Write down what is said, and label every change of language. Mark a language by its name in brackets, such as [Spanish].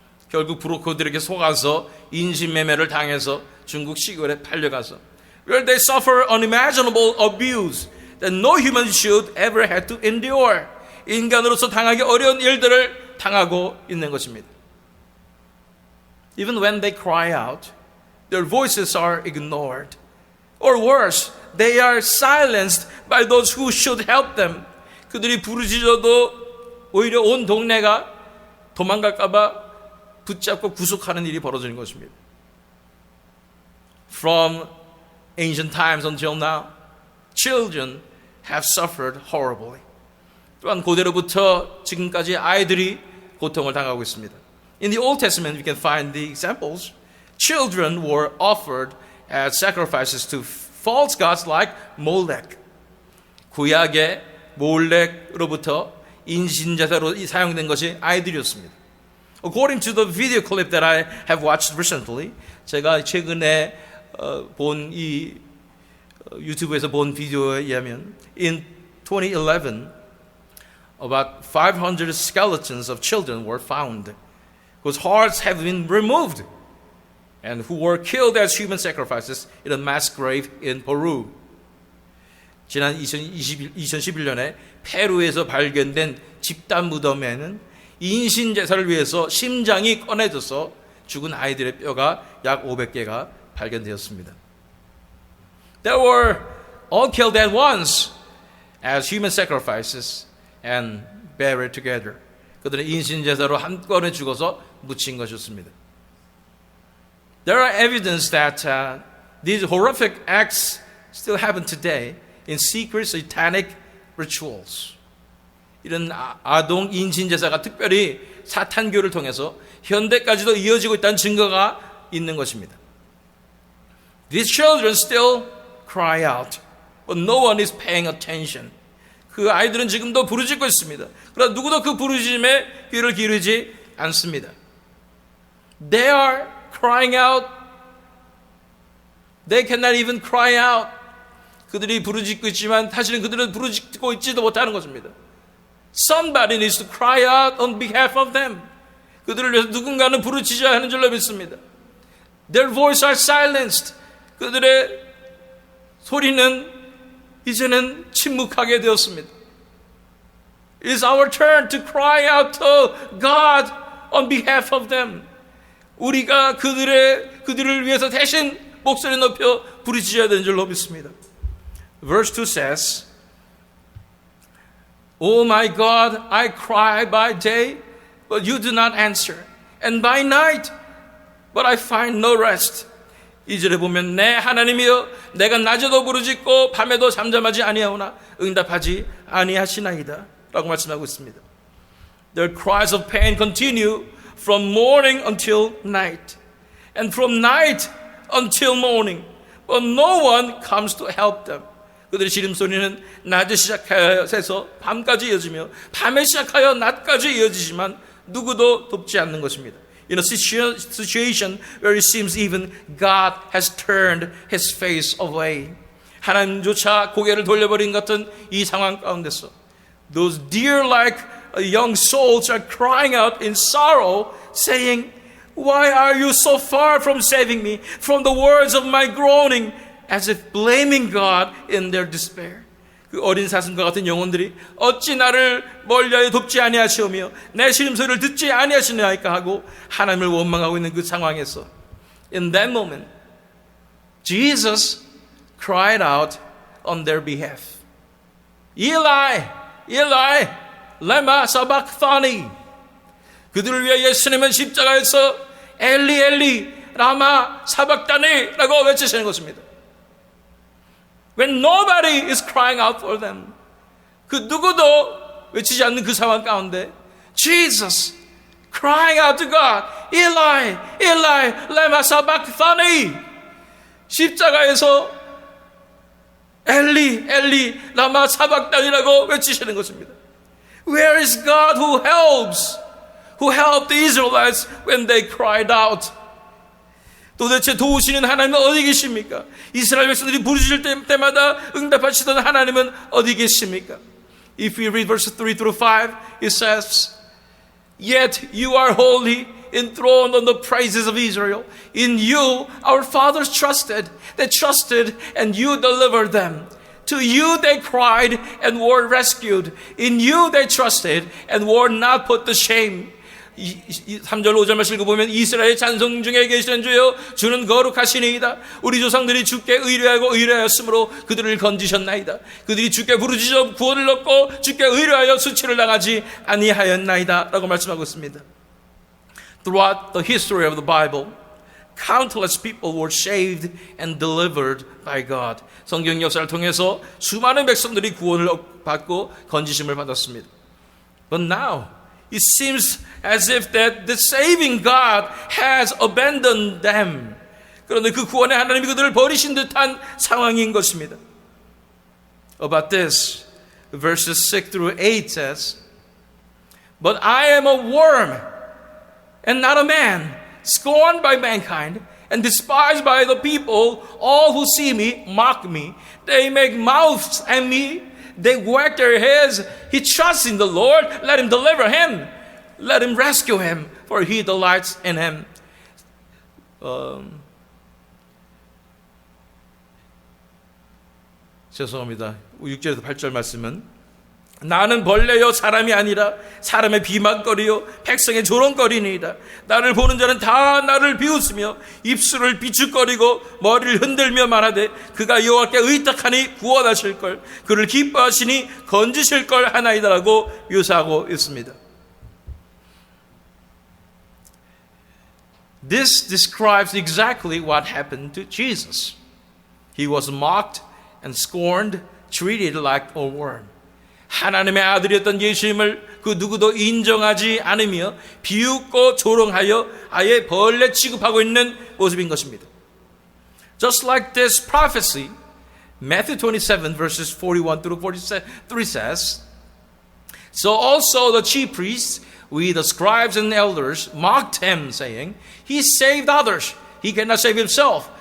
[Korean] 결국 브로커들에게 속아서 인신매매를 당해서 중국 시골에 팔려가서 [English] where they suffer unimaginable abuse that no human should ever have to endure. [Korean] 인간으로서 당하기 어려운 일들을 당하고 있는 것입니다. [English] Even when they cry out, their voices are ignored. Or worse, they are silenced by those who should help them. [Korean] 그들이 부르짖어도 오히려 온 동네가 도망갈까 봐 붙잡고 구속하는 일이 벌어지는 것입니다. [English] From ancient times until now, children have suffered horribly. [Korean] 또한 고대로부터 지금까지 아이들이 고통을 당하고 있습니다. [English] In the Old Testament, we can find the examples. children were offered as sacrifices to false gods like Molech. [Korean] 구약의 몰렉으로부터 인신제사로 사용된 것이 아이들이었습니다. [English] According to the video clip that I have watched recently, [Korean] 제가 최근에 본 이 유튜브에서 본 비디오에 의하면 [English] in 2011, about 500 skeletons of children were found whose hearts have been removed and who were killed as human sacrifices in a mass grave in Peru. [Korean] 지난 2011년에 페루에서 발견된 집단 무덤에는 인신 제사를 위해서 심장이 꺼내져서 죽은 아이들의 뼈가 약 500개가 발견되었습니다. [English] They were all killed at once as human sacrifices and buried together. [Korean] 그들은 인신 제사로 한꺼번에 죽어서 묻힌 것이었습니다. [English] There are evidence that these horrific acts still happen today in secret satanic rituals. [Korean] 이런 아동 인신 제사가 특별히 사탄교를 통해서 현대까지도 이어지고 있다는 증거가 있는 것입니다. [English] These children still cry out, but no one is paying attention. [Korean] 그 아이들은 지금도 부르짖고 있습니다. 그러나 누구도 그 부르짖음에 귀를 기울이지 않습니다. [English] They are crying out. They cannot even cry out. [Korean] 그들이 부르짖고 있지만 사실은 그들은 부르짖고 있지도 못하는 것입니다. [English] Somebody needs to cry out on behalf of them. [Korean] 그들을 위해서 누군가는 부르짖어야 하는 줄로 믿습니다. [English] Their voices are silenced. [Korean] 그들의 소리는 이제는 침묵하게 되었습니다. [English] It is our turn to cry out to God on behalf of them. [Korean] 우리가 그들을 위해서 대신 목소리 높여 부르짖어야 되는 줄로 믿습니다. [English] Verse 2 says, Oh my God, I cry by day, but you do not answer, and by night, but I find no rest. [Korean] 2절에 보면 내 하나님이여 내가 낮에도 부르짖고 밤에도 잠잠하지 아니하오나 응답하지 아니하시나이다 라고 말씀하고 있습니다. [English] Their cries of pain continue from morning until night, and from night until morning, but no one comes to help them. [Korean] 그들의 시름소리는 낮에 시작해서 밤까지 이어지며 밤에 시작하여 낮까지 이어지지만 누구도 돕지 않는 것입니다. [English] In a situation where it seems even God has turned His face away. [Korean] 하나님조차 고개를 돌려버린 같은 이 상황 가운데서 [English] Those deer-like young souls are crying out in sorrow, saying, Why are you so far from saving me from the words of my groaning? As if blaming God in their despair. [Korean] 그 어린 사슴과 같은 영혼들이 어찌 나를 멀리하여 돕지 아니하시오며 내 시름소리를 듣지 아니하시나이까 하고 하나님을 원망하고 있는 그 상황에서 [English] In that moment, Jesus cried out on their behalf. [Aramaic] Eli, Eli, lema sabachthani. [Korean] 그들을 위해 예수님은 십자가에서 엘리 엘리 라마 사박다니라고 외치시는 것입니다. [English] When nobody is crying out for them. [Korean] 그 누구도 외치지 않는 그 상황 가운데 [English] Jesus crying out to God. [Aramaic] Eli, Eli, lema sabachthani. [Korean] 십자가에서 엘리, 엘리, 라마 사박단이라고 외치시는 것입니다. [English] Where is God who helped the Israelites when they cried out? [Korean] 도대체 도우시는 하나님은 어디 계십니까? 이스라엘 백성들이 부르짖을 때마다 응답하시던 하나님은 어디 계십니까? [English] If we read verses 3 through 5, it says, Yet you are holy, enthroned on the praises of Israel. In you our fathers trusted. They trusted and you delivered them. To you they cried and were rescued. In you they trusted and were not put to shame. [Korean] 3절 5절 말씀 읽어보면 이스라엘 찬송 중에 계시는 주여 주는 거룩하시니이다. 우리 조상들이 주께 의뢰하고 의뢰하였으므로 그들을 건지셨나이다. 그들이 주께 부르짖어 구원을 얻고 주께 의뢰하여 수치를 당하지 아니하였나이다 라고 말씀하고 있습니다. [English] Throughout the history of the Bible, countless people were saved and delivered by God. [Korean] 성경 역사를 통해서 수많은 백성들이 구원을 받고 건지심을 받았습니다. [English] But now, It seems as if that the saving God has abandoned them. [Korean] 그런데 그 구원의 하나님이 그들을 버리신 듯한 상황인 것입니다. [English] About this, verses 6 through 8 says, But I am a worm and not a man, scorned by mankind and despised by the people. All who see me mock me. They make mouths at me. They wag their heads. He trusts in the Lord. Let him deliver him. Let him rescue him, for he delights in him. [Korean] 죄송합니다. 6절에서 8절 말씀은 나는 벌레요 사람이 아니라 사람의 비막거리요 백성의 조롱거리니이다. 나를 보는 자는 다 나를 비웃으며 입술을 비축거리고 머리를 흔들며 말하되 그가 여호와께 의탁하니 구원하실 걸 그를 기뻐하시니 건지실 걸 하나이다라고 묘사하고 있습니다. [English] This describes exactly what happened to Jesus. He was mocked and scorned, treated like a worm. [Korean] 하나님의 아들이었던 예수님을 그 누구도 인정하지 않으며 비웃고 조롱하여 아예 벌레 취급하고 있는 모습인 것입니다. [English] Just like this prophecy, Matthew 27 verses 41 through 43 says, So also the chief priests, we the scribes and elders, mocked him, saying, He saved others, he cannot save himself.